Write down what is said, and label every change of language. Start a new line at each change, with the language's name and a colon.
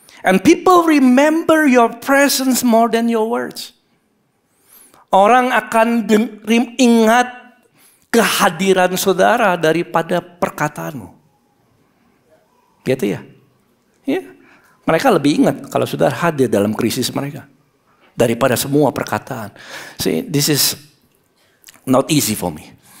English: And people remember your presence more than your words.
Indonesian: Orang akan ingat kehadiran saudara daripada perkataanmu. Gitu ya? Ya. Mereka lebih ingat kalau saudara hadir dalam krisis mereka daripada semua perkataan.
English: See, this is not easy for me.